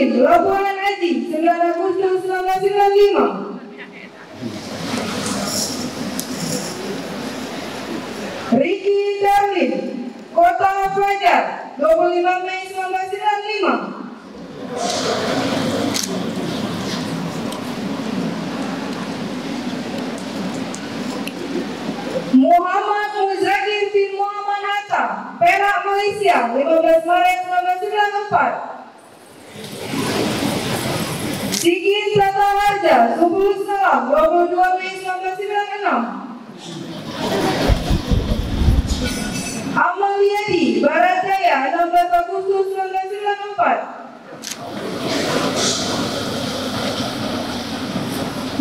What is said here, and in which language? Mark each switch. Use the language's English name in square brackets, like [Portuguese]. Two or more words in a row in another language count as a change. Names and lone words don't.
[Indonesian] Labuan Aji 9 Agustus 1995. Ricky Darlin, Kota Fajar 25 Mei 1995. Muhammad Muzakir bin Muhammad Hatta, Perak, Malaysia 15 Maret 1994. Sigit Tata Harja, Subul Salam 22 Mei 1996. Amaliadi, Barat Jaya 16 Agustus 1994.